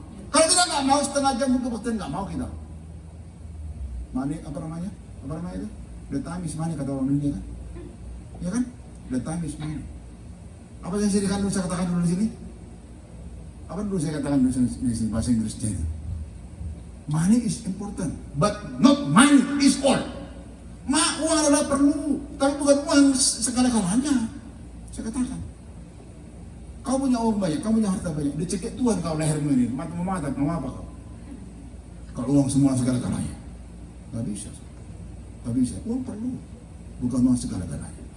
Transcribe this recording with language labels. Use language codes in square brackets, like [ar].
[id] Kalau kita nggak mau, setengah jam kebaktian nggak mau kita. Money, apa namanya itu? [en] The time is money, [id] kata orang Indonesia kan? Ya kan? [en] The time is money. [id] Apa yang saya katakan dulu di sini? Apa dulu saya katakan di sini bahasa Inggrisnya itu? [en] Money is important, but not money is all. [id] Uang adalah perlu, tapi bukan uang segala-galanya. Saya katakan, kau punya uang banyak, kau punya harta banyak, dicekik Tuhan kau lehermu ini, mau apa kau? Kalau uang semua segala-galanya, nggak bisa. Nggak bisa, uang perlu, bukan uang segala-galanya.